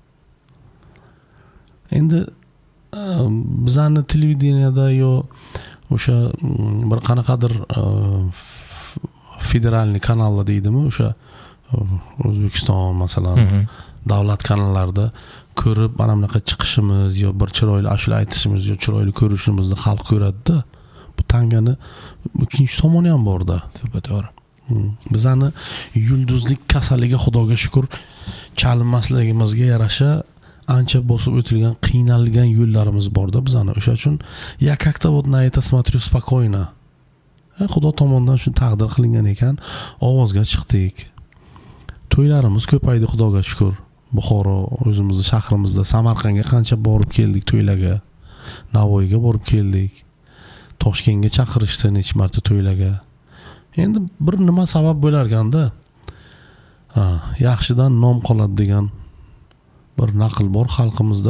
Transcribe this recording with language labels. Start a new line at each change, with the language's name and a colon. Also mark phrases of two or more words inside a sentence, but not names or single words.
Uzbek: Endi bizani televideniyada yo o'sha bir qanaqadir federalniy kanallar deydimi, o'sha O'zbekiston masalan davlat kanallarida ko'rib mana bunaqa chiqishimiz yo bir chiroyli ashula aytishimiz yo chiroyli ko'rishimizni xalq ko'radi-da. Bu tangani ikkinchi tomoni ham bor-da. To'g'ri. Bizani yulduzlik kasaliga Xudoga shukr chalinmasligimizga yarasha ancha bosib o'tilgan, qiynalgan yo'llarimiz bor-da bizani. O'sha uchun
Russian: я как-то вот на это смотрю спокойно.
Uzbek: Xudo tomonidan shu taqdir qilingan ekan, ovozga chiqdik. to'ylarimiz ko'paydi, xudoga shukr. Buxoro o'zimizning shahrimizda, Samarqandga qancha borib keldik to'ylarga. Navoiyga borib keldik. Toshkentga chaqirishdi necha marta to'ylarga. Endi bir nima sabab bo'lar ekanda, yaxshidan nom qoladi degan bir naql bor xalqimizda.